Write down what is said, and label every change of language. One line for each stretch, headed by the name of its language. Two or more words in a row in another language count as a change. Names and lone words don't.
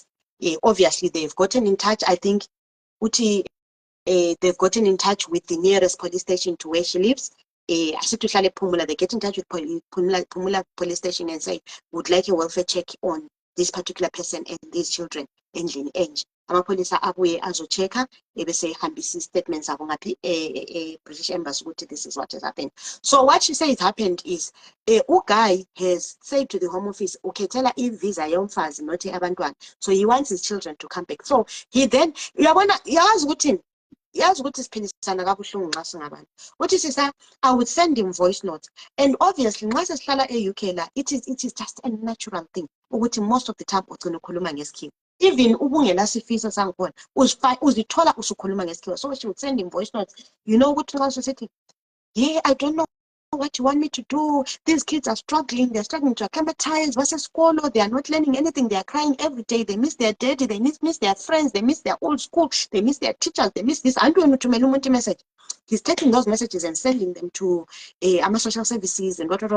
English: Obviously, they've gotten in touch. I think they've gotten in touch with the nearest police station to where she lives. They get in touch with Pumula police station and say, would like a welfare check on this particular person and these children.
North Ndebele: Amapolisa abuye azocheka ebese hambisa statements abo ngaphi British Embassy ukuthi
English: this is what has happened. So what she says happened is guy has said to the Home Office
North Ndebele: ukhethela visa yomfazi
English: not abantwana, so he wants his children to come back. So he then
North Ndebele: uyabona yazi ukuthi siphilisana kabuhlungu nxa singabantu uthi sisa
English: I would send him voice notes, and obviously
North Ndebele: nxa sesihlala e-UK la
English: it is just a natural thing ukuthi most of the time
North Ndebele: ugcina ukhuluma ngesikhiwa. Even ubungela sifiso sangikhona uzithola usukhuluma ngesikhiwa.
English: So she would send him voice notes, you know
North Ndebele: ukuthi nxa usithi
English: yeah, I don't know what you want me to do. These kids are struggling. They're struggling to acclimatize. Versus school, they are not learning anything. They are crying every day. They miss their daddy. They miss their friends. They miss their old school. They miss their teachers. They miss this. And to message. He's taking those messages and sending them to AMA social services and whatever.